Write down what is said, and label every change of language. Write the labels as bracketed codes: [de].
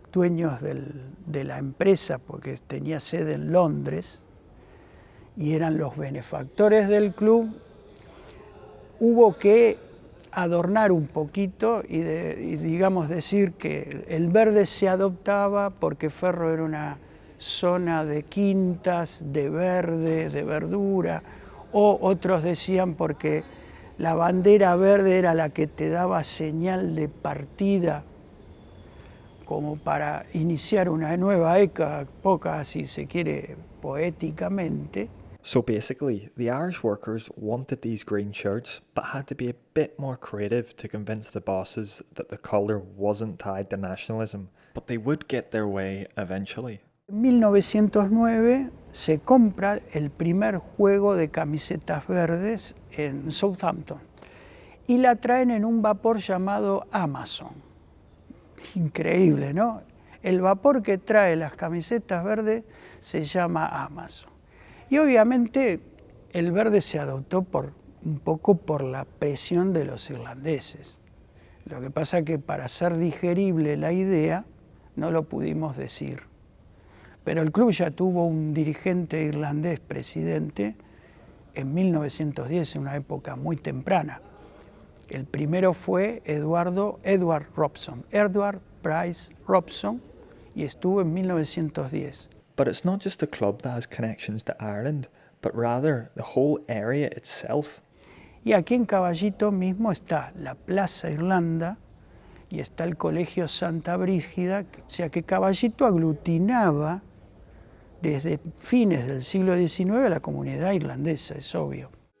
[es] dueños de la empresa, porque tenía sede en Londres, y eran los benefactores del club, hubo que adornar un poquito y digamos decir que el verde se adoptaba porque Ferro era una zona de quintas, de verde, de verdura, o otros decían porque la bandera verde era la que te daba señal de partida como para iniciar una nueva época, si se quiere, poéticamente. [en] So basically, the Irish workers wanted these green shirts, but had to be a bit more creative to convince the bosses that the colour wasn't tied to nationalism. But they would get their way eventually. [es] En 1909 se compra el primer juego de camisetas verdes en Southampton y la traen en un vapor llamado Amazon. Increíble, ¿no? El vapor que trae las camisetas verdes se llama Amazon. Y obviamente el verde se adoptó un poco por la presión de los irlandeses. Lo que pasa es que para hacer digerible la idea no lo pudimos decir. Pero el club ya tuvo un dirigente irlandés presidente en 1910, en una época muy temprana. El primero fue Edward Price Robson, y estuvo en 1910. [en] But it's not just the club that has connections to Ireland, but rather the whole area itself. [es] Y aquí en Caballito mismo está la Plaza Irlanda y está el Colegio Santa Brígida, o sea que Caballito aglutinaba desde fines del siglo XIX a la comunidad irlandesa, es obvio.